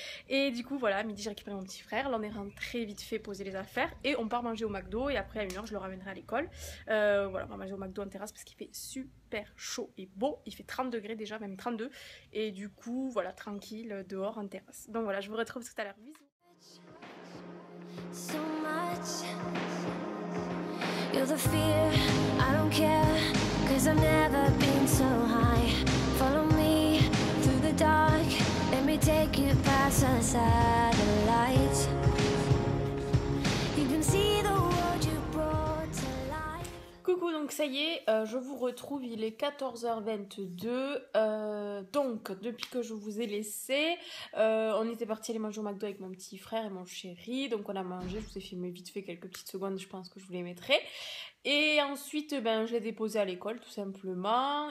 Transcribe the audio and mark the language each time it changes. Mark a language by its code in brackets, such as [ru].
[fr] Et du coup, voilà, à midi, j'ai récupéré mon petit frère. Là, on est rentré vite fait poser les affaires, et on part manger au McDo, et après, à 1h, je le ramènerai à l'école. Voilà, on va manger au McDo en terrasse, parce qu'il fait super chaud et beau. Il fait 30 degrés déjà, même 32. Et du coup, voilà, tranquille, dehors, en terrasse. Donc voilà, je vous retrouve tout à l'heure. Bisous. [en] So much. You're the fear, I don't care, 'cause I've never been so high. Follow me through the dark, let me take you past the satellites. You can see the world you brought to life. [fr] Coucou, donc ça y est, je vous retrouve, il est 14h22, donc depuis que je vous ai laissé, on était parti aller manger au McDo avec mon petit frère et mon chéri, donc on a mangé, je vous ai filmé vite fait quelques petites secondes, je pense que je vous les mettrai. Et ensuite, ben, je l'ai déposé à l'école, tout simplement.